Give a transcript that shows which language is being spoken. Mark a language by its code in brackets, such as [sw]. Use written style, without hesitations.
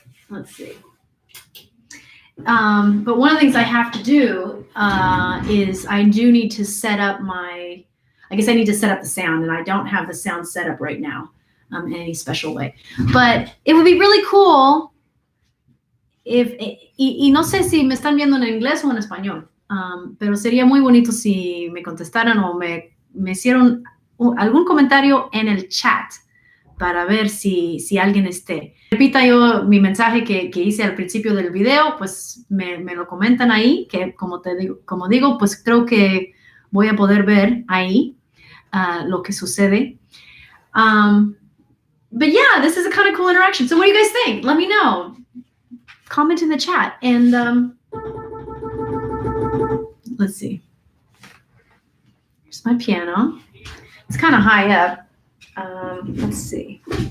[en] Let's see. But one of the things I have to do is I do need to set up I need to set up the sound, and I don't have the sound set up right now in any special way. But it would be really cool [es] y no sé si me están viendo en inglés o en español, pero sería muy bonito si me contestaran o me hicieron algún comentario en el chat para ver si alguien esté. Repita yo mi mensaje que hice al principio del video, pues me lo comentan ahí, que como digo, pues creo que voy a poder ver ahí lo que sucede. [en] But yeah, this is a kind of cool interaction. So what do you guys think? Let me know. Comment in the chat. And let's see. Here's my piano. It's kind of high up. Let's see.